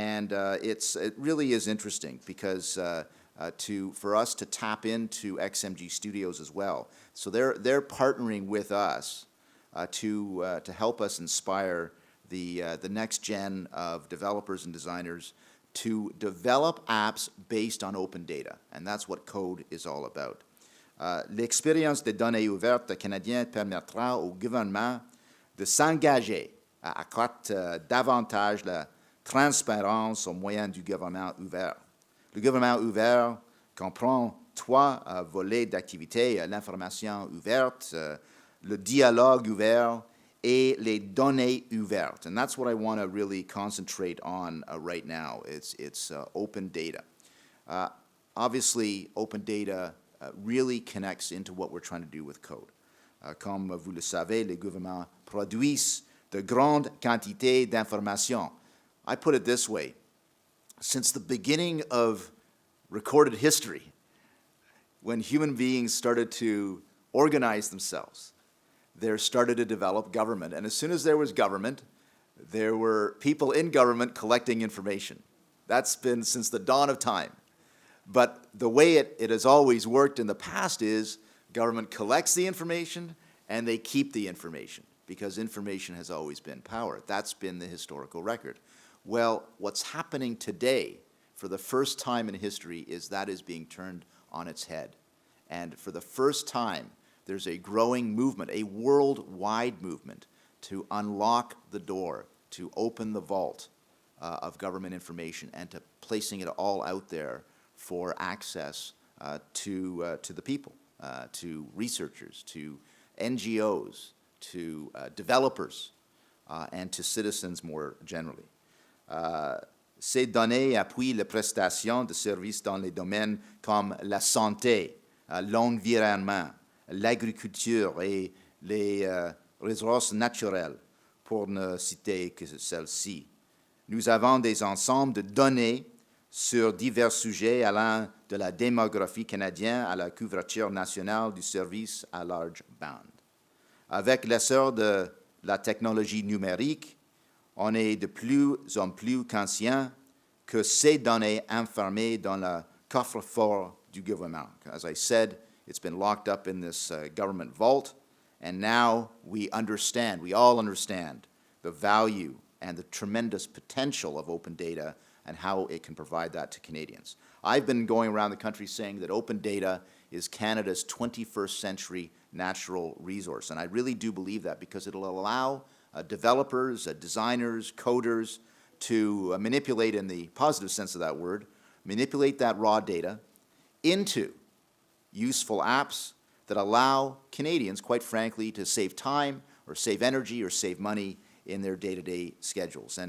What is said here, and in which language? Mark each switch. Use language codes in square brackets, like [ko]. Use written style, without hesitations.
[en] It really is interesting because for us to tap into XMG Studios as well. So they're partnering with us to help us inspire the next gen of developers and designers to develop apps based on open data, and that's what CODE is all about. [fr] L'expérience des données ouvertes canadiennes permettra au gouvernement de s'engager à accroître davantage la transparence au moyen du gouvernement ouvert. Le gouvernement ouvert comprend trois volets d'activité, l'information ouverte, le dialogue ouvert, et les données ouvertes. [en] And that's what I want to really concentrate on right now. It's open data. Obviously, open data really connects into what we're trying to do with CODE. [fr] Comme vous le savez, les gouvernements produisent de grandes quantités d'informations. [en] I put it this way. Since the beginning of recorded history, when human beings started to organize themselves, there started to develop government. And as soon as there was government, there were people in government collecting information. That's been since the dawn of time. But the way it has always worked in the past is government collects the information and they keep the information because information has always been power. That's been the historical record. Well, what's happening today for the first time in history is that is being turned on its head. And for the first time, there's a growing movement, a worldwide movement, to unlock the door, to open the vault of government information and to placing it all out there for access to the people, to researchers, to NGOs, to developers, and to citizens more generally. [fr] Ces données appuient les prestations de services dans les domaines comme la santé, l'environnement, l'agriculture et les ressources naturelles, pour ne citer que celles-ci. Nous avons des ensembles de données sur divers sujets allant de la démographie canadienne à la couverture nationale du service à large bande. Avec l'essor de la technologie numérique, on est de plus en plus conscient que ces données enfermées dans le coffre-fort du gouvernement. [en] As I said, it's been locked up in this government vault, and now we all understand the value and the tremendous potential of open data and how it can provide that to Canadians. I've been going around the country saying that open data is Canada's 21st century natural resource, and I really do believe that because it'll allow developers, designers, coders to manipulate, in the positive sense of that word, manipulate that raw data into useful apps that allow Canadians, quite frankly, to save time or save energy or save money in their day-to-day schedules.